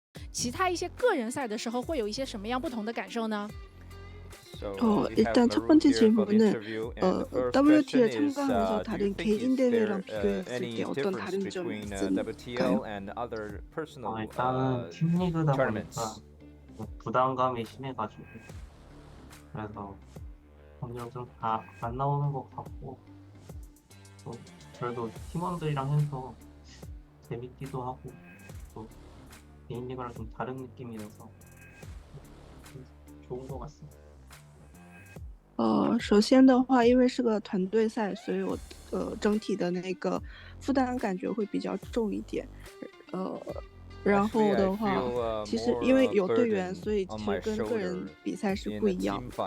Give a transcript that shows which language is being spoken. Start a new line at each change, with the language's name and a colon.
Chinese: 其他一些个人赛的时候，会有一些什么样不同的感受呢？
Korean: 일단 첫 번째 질문은 WT에 참가하면서 다른 개인 대회랑 비교했을 때 어떤 다른 점이 있을까요? 일단은 팀리그다 보니까 부담감이 심해가지고 그래서 점점 좀 다 안 나오는 것 같고 또 그래도 팀원들이랑 해서 재밌기도 하고 또 개인 리그랑 좀 다른 느낌이라서 좋은 것 같습니다.
Chinese: 首先的话，因为是个团队赛，所以我整体的那个负担感觉会比较重一点。然后的话，其实因为有队员，所以其实跟个人比赛是不一样。